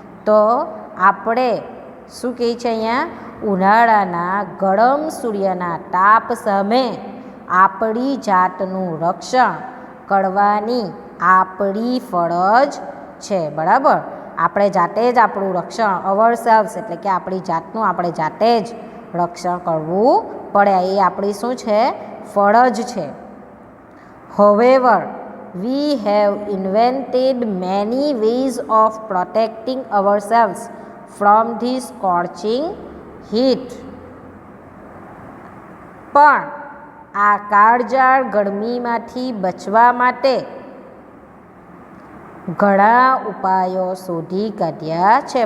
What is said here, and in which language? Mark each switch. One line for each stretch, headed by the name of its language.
Gujarati: તો આપણે શું કહે છે અહીંયા? ઉનાળાના ગરમ સૂર્યના તાપ સામે આપણી જાતનું રક્ષણ કરવાની આપણી ફરજ છે, બરાબર. આપણે જાતે જ આપણું રક્ષણ, અવરસેલ્વ્સ એટલે કે આપણી જાતનું આપણે જાતે જ રક્ષણ કરવું પડે. એ આપણી શું છે? ફરજ છે.
English: However, we have invented many ways of protecting ourselves from the scorching heat.
Gujarati: પણ આ કાળઝાળ ગરમીમાંથી બચવા માટે ઘણા ઉપાયો શોધી કાઢ્યા છે.